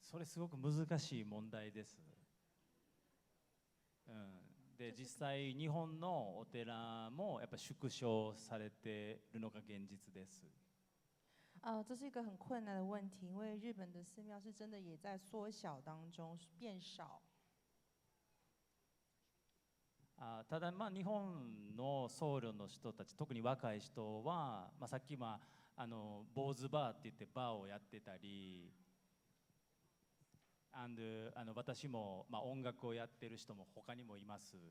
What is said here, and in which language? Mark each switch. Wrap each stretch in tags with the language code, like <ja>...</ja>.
<ja>それすごく難しい問題です。で実際日本のお寺もやっぱ縮小されているのが現実です。</ja> <zh>这是一个很困难的问题，因为日本的寺庙是真的也在缩小当中变少。</zh> <ja>ただ日本の僧侶の人たち、特に若い人は、さっき坊主バーって言ってバーをやってたり。私も、音楽をやってる人も他にもいます。</ja>